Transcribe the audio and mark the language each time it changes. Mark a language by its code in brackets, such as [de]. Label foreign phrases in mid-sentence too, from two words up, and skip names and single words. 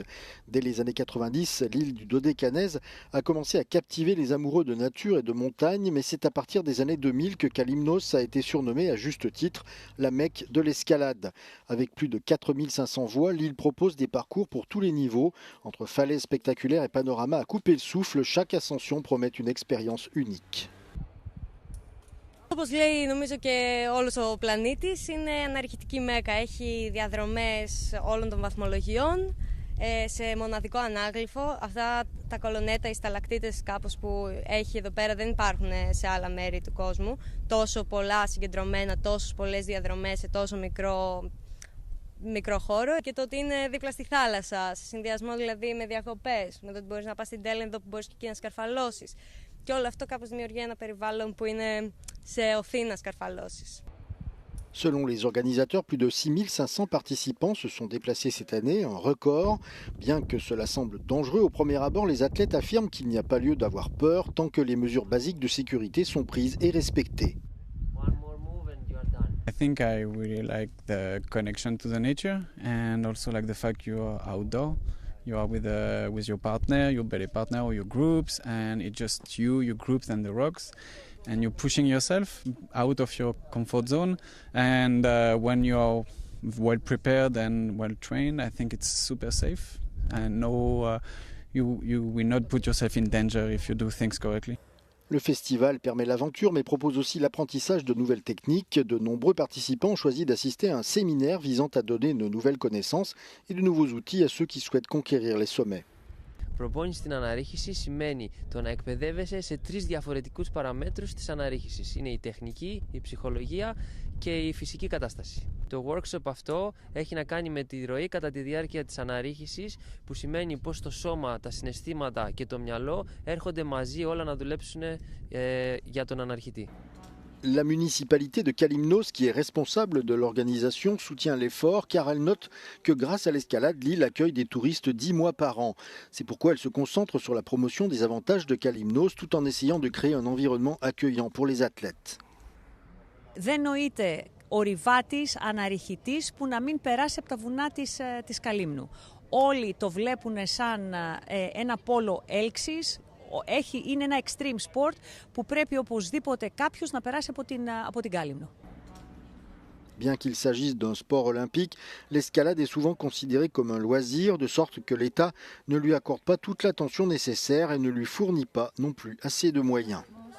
[fr] Dès les années 90, l'île du Dodécanèse a commencé à captiver les amoureux de nature et de montagne. Mais c'est à partir des années 2000 que Kalymnos a été surnommée à juste titre la Mecque de l'escalade. Avec plus de 4500 voies, l'île propose des parcours pour tous les niveaux. Entre falaises spectaculaires et panoramas à couper le souffle, chaque ascension promet une expérience unique. [el] Όπως λέει νομίζω και όλος ο πλανήτης, είναι αναρχητική Μέκα. Έχει διαδρομές όλων των βαθμολογιών σε μοναδικό ανάγλυφο. Αυτά τα κολονέτα, οι σταλακτίτες κάπως που έχει εδώ πέρα δεν υπάρχουν σε άλλα μέρη του κόσμου. Τόσο πολλά συγκεντρωμένα, τόσες πολλές διαδρομές σε τόσο μικρό χώρο και το ότι είναι δίπλα στη θάλασσα, σε συνδυασμό δηλαδή με διακοπές, με το ότι μπορείς να πας στην Τέλενδο που μπορείς και εκεί να σκαρφαλώσεις. Και όλο αυτό κάπως δημιουργεί ένα περιβάλλον που είναι σε οθή να σκαρφαλώσεις. [fr] Selon les organisateurs, plus de 6500 participants se sont déplacés cette année, un record. Bien que cela semble dangereux au premier abord, les athlètes affirment qu'il n'y a pas lieu d'avoir peur tant que les mesures basiques de sécurité sont prises et respectées. [en] 1, think I really like the connection to the nature and also like the fact you are outdoor. You are with your partner, your belly partner or your groups, and it's just you, your groups and the rocks. And you're pushing yourself out of your comfort zone. And when you're well prepared and well trained, I think it's super safe. And you will not put yourself in danger if you do things correctly. [fr] Le festival permet l'aventure mais propose aussi l'apprentissage de nouvelles techniques. De nombreux participants ont choisi d'assister à un séminaire visant à donner de nouvelles connaissances et de nouveaux outils à ceux qui souhaitent conquérir les sommets. [el] Προπόνηση στην αναρρίχηση σημαίνει το να εκπαιδεύεσαι σε 3 διαφορετικούς παραμέτρους της αναρρίχησης. Είναι η τεχνική, η ψυχολογία και η φυσική κατάσταση. Το workshop αυτό έχει να κάνει με τη ροή κατά τη διάρκεια της αναρρίχησης, που σημαίνει πως το σώμα, τα συναισθήματα και το μυαλό έρχονται μαζί όλα να δουλέψουν για τον αναρχητή. [fr] La municipalité de Kalymnos, qui est responsable de l'organisation, soutient l'effort car elle note que grâce à l'escalade, l'île accueille des touristes 10 mois par an. C'est pourquoi elle se concentre sur la promotion des avantages de Kalymnos tout en essayant de créer un environnement accueillant pour les athlètes. [el] Δεν νοείται ορειβάτης, αναρριχητής που να μην περάσει από τα βουνά της Καλύμνου. Όλοι το βλέπουν σαν ένα πόλο έλξης. Είναι ένα [en] extreme sport [el] που πρέπει οπωσδήποτε κάποιος να περάσει από την Κάλυμνο. [fr] Bien qu'il s'agisse d'un sport olympique, l'escalade est souvent considérée comme un loisir, de sorte que l'État ne lui accorde pas toute l'attention nécessaire et ne lui fournit pas non plus assez de moyens.